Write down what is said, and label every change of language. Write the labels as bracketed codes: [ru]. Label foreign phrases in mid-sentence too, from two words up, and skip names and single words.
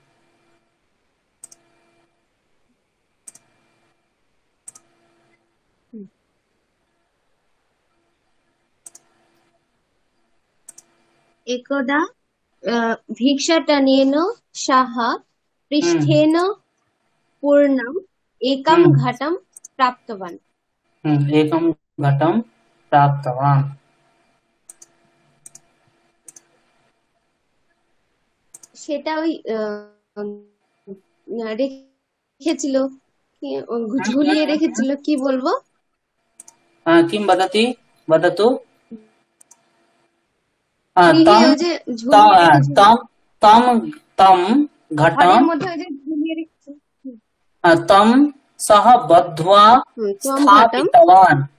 [sa] एकदा भिक्षाटनेन सह पृष्ठेन पूर्णम् एकं घटं प्राप्तवान्। एकं घटं प्राप्तवान्। [bn] সেটা ওই রেখেছিল, ঝুলিয়ে রেখেছিল, কি বলবো? [sa] किं वदति? वदतु। तं घटं तं सः बद्ध्वा स्थापितवान्।